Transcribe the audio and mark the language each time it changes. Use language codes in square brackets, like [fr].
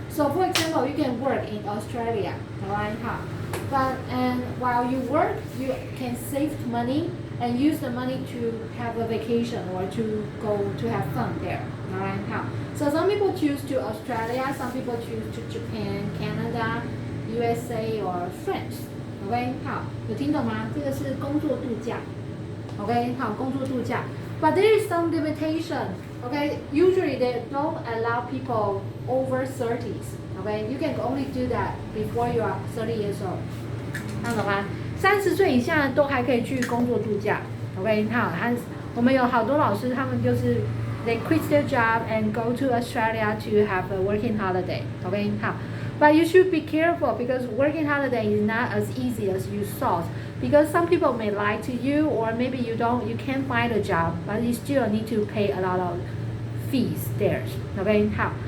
[en] So for example, you can work in Australia. Alright? But and while you work, you can save money and use the money to have a vacation or to go to have fun there. Alright? So some people choose to Australia, some people choose to Japan, Canada, USA or France. [zh] OK， 好，有听懂吗？这个是工作度假。 OK， 好，工作度假。 [en] But there is some limitation. OK, usually they don't allow people over 30s. OK, you can only do that before you are 30 years old. [zh] 看懂吗？30岁以下都还可以去工作度假。 [en] OK， [zh] 好，我们有好多老师，他们就是 [en] they quit their job and go to Australia to have a working holiday. OK， 好。 But you should be careful because working holiday is not as easy as you thought. Because some people may lie to you, or maybe you can't find a job, but you still need to pay a lot of fees there. Okay, how?